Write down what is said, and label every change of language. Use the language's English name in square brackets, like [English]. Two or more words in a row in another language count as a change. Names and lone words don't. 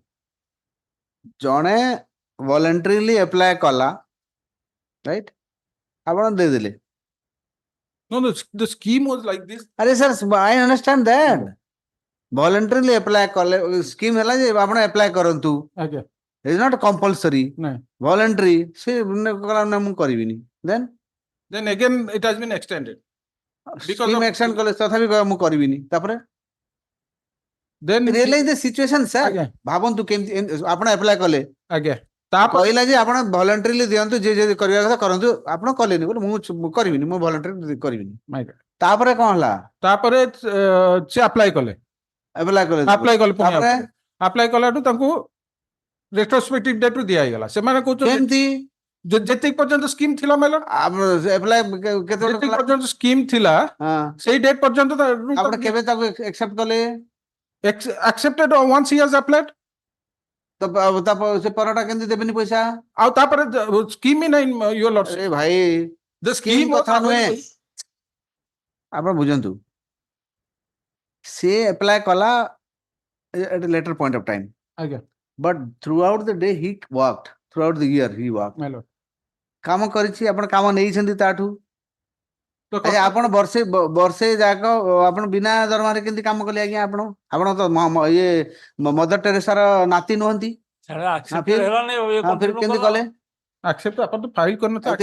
[Odia] Jone [English] voluntarily apply [Odia] kala, right? ଆପଣ ଦେ. [English] No, no, the scheme was like this. [Odia] Are [English] sir, I understand that. Voluntarily apply [Odia] କଲା ସ୍କିମ୍ ହେଲା ଯେ ଆପଣ ଆପ୍ଲାଏ କରନ୍ତୁ. Okay. [English] It is not compulsory. No. Voluntary. See, [Odia] କଲା ନା ମୁଁ କରିବିନି. [English] Then again, it has been extended. Scheme action [Odia] କଲେ ତଥାପି ମୁଁ କରିବିନି. Tapare [English] then realize the situation, sir. [Odia] ଭାବନ୍ତୁ କେମିତି ଆପଣ ଆପ୍ଲାଏ କଲେ. [English] Again. [Odia] କହିଲା ଯେ ଆପଣ ଭଲେଣ୍ଟାରିଲି ଦିଅନ୍ତୁ ଯିଏ ଯଦି କରିବା କଥା କରନ୍ତୁ ଆପଣ କଲେନି ବୋଲି ମୁଁ କରିବିନି ମୁଁ ଭଲେଣ୍ଟାରି କରିବିନି ତାପରେ କଣ ହେଲା ତାପରେ ସେ ଆପ୍ଲାଏ କଲେ ଆପ୍ଲାଏ କଲାଠୁ ତାଙ୍କୁ [English] retrospective date [Odia] ରୁ ଦିଆ ହେଇଗଲା ସେମାନେ କହୁଛନ୍ତି କେମିତି ଯେତିକି ପର୍ଯ୍ୟନ୍ତ ସ୍କିମ୍ ଥିଲା ମେଲ ଆପ୍ଲାଏ କେତେ ଯେତିକି ପର୍ଯ୍ୟନ୍ତ ସ୍କିମ୍ ଥିଲା ସେଇ ଡେଟ୍ ପର୍ଯ୍ୟନ୍ତ ଆପଣ କେବେ ତାକୁ ଆକ୍ସେପ୍ଟ କଲେ [English] accepted once he has applied [Odia] ସେ ପରଟା କେମିତି ଦେବେନି ପଇସା ଆଉ ତାପରେ ସ୍କିମ୍ ହିଁ ନାହିଁ [English] your lordship [Odia] ଏ ଭାଇ [English] the scheme [Odia] କଥା ନୁହେଁ ଆପଣ ବୁଝନ୍ତୁ ସେ ଆପ୍ଲାଏ କଲା [English] at a later point of time [Odia] ଆଜ୍ଞା [English] but throughout the day he worked throughout the year he worked my lord [Odia] କାମ କରିଛି ଆପଣ କାମ ନେଇଛନ୍ତି ତାଠୁ ଆପଣ ବର୍ଷେ ଯାକ ଆପଣ ବିନା ଦରମାରେ କେମିତି କାମ କଲେ ଆଜ୍ଞା ଆପଣ ତ ଇଏ ମଦର ଟେରେସାର ନାତି ନୁହନ୍ତି କେମିତି କଲେ accept ଆପଣ ତ ଫାଇଲ କରିନଥିଲେ